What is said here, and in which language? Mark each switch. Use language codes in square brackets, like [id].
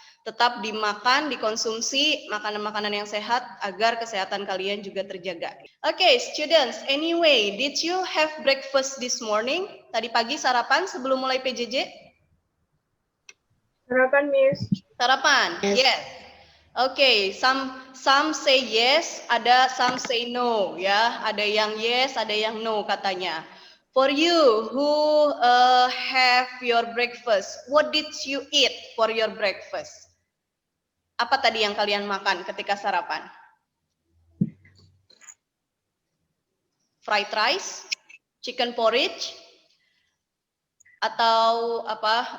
[id] Tetap dimakan, dikonsumsi makanan-makanan yang sehat agar kesehatan kalian juga terjaga. [en] Okay, students, anyway, did you have breakfast this morning? [id] Tadi pagi sarapan sebelum mulai PJJ? Sarapan, Miss. [en] Sarapan, yes. Okay, some say yes, some say no, ya. [id] Ada yang yes, ada yang no katanya. [en] For you who have your breakfast, what did you eat for your breakfast? [id] Apa tadi yang kalian makan ketika sarapan? [en] Fried rice, chicken porridge, [id] atau apa?